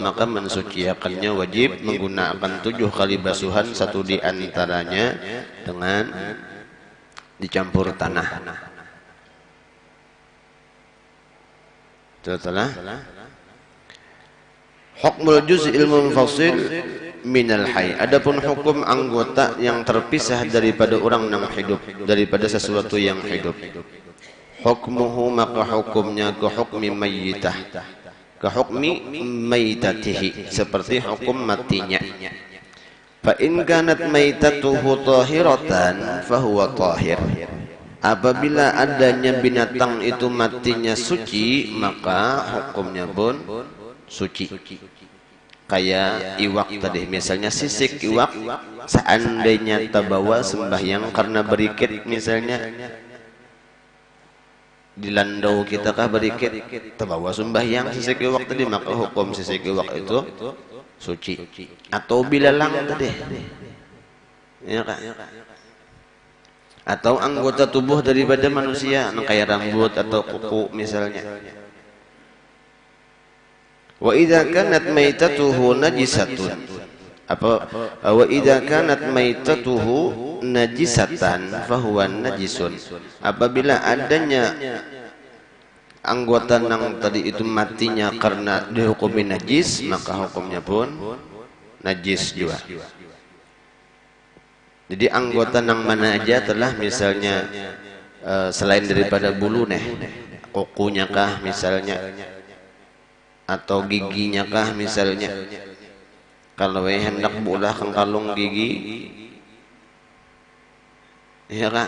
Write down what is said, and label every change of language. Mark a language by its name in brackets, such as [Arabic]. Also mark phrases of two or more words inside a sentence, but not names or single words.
[Indonesian] Maka mensuciakannya wajib menggunakan 7 kali basuhan, satu di antaranya dengan dicampur tanah. [Arabic] Setelah حكم الجزء المنفصل من الحي, [Indonesian] adapun hukum anggota yang terpisah daripada orang yang hidup, daripada sesuatu yang hidup. Hukmuhu, maka hukumnya ke [Arabic] حكم ميتة, [Indonesian] ke [Arabic] حكم ميتته, [Indonesian] seperti hukum matinya. [Arabic] فإن كانت ميتته طاهرة فهو طاهر, [Indonesian] apabila adanya binatang itu matinya suci, maka hukumnya pun suci. [Banjar] Kayak iwak tadi, misalnya sisik iwak, seandainya terbawa sembahyang karena berikit, misalnya di landau kita kah berikit, terbawa sembahyang sisik iwak tadi, maka hukum sisik iwak itu suci. Atau bilalang tadi, ya kan? [Indonesian] Atau anggota tubuh daripada manusia, kayak rambut atau kuku misalnya. [Arabic] وإذا كانت ميتته نجسة، وإذا كانت ميتته نجسة فهو نجس, [Indonesian] apabila adanya anggota nang tadi itu matinya karena dihukumi najis, maka hukumnya pun najis juga. [Banjar] Jadi anggota nang mana aja telah, misalnya selain daripada bulu nih, kukunya kah misalnya, atau giginya kah misalnya, kalau hendak bulah kengkalung gigi, ya kah?